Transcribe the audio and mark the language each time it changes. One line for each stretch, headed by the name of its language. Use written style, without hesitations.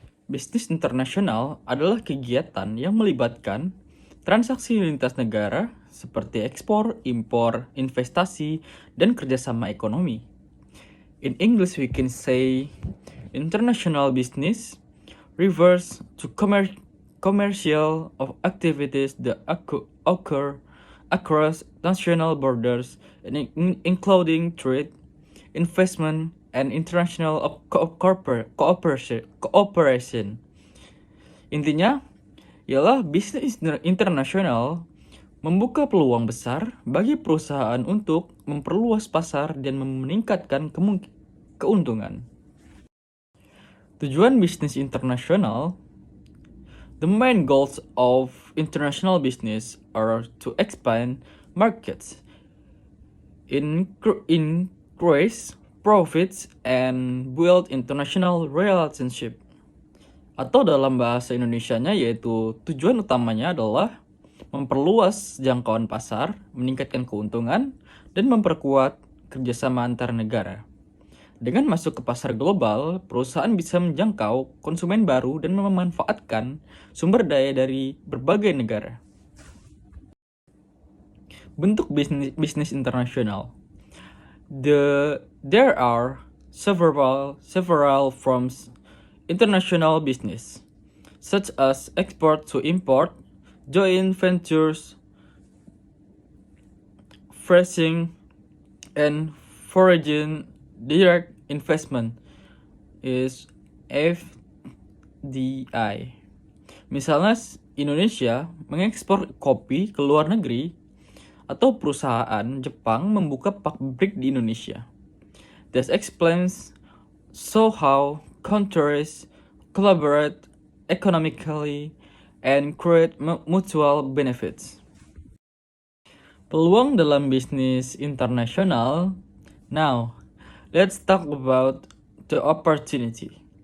Indonesian: Bisnis internasional adalah kegiatan yang melibatkan transaksi lintas negara seperti ekspor, impor, investasi, dan kerjasama ekonomi.
English: In English, we can say international business refers to commercial activities that occur across national borders, including trade, investment, and international cooperation.
Indonesian: Intinya, ialah bisnis internasional membuka peluang besar bagi perusahaan untuk memperluas pasar dan meningkatkan keuntungan. Tujuan bisnis internasional.
English: The main goals of international business are to expand markets, increase profits, and build international relationship.
Indonesian: Atau dalam bahasa Indonesianya yaitu tujuan utamanya adalah memperluas jangkauan pasar, meningkatkan keuntungan, dan memperkuat kerjasama antar negara. Dengan masuk ke pasar global, perusahaan bisa menjangkau konsumen baru dan memanfaatkan sumber daya dari berbagai negara. Bentuk bisnis internasional.
English: There are several forms international business, such as export to import, joint ventures, freezing, and foreign direct investment is FDI.
Indonesian: Misalnya Indonesia mengekspor kopi ke luar negeri atau perusahaan Jepang membuka pabrik di Indonesia.
English: This explains how countries collaborate economically and create mutual benefits.
Indonesian: Peluang dalam bisnis internasional.
English: Now, let's talk about the opportunity.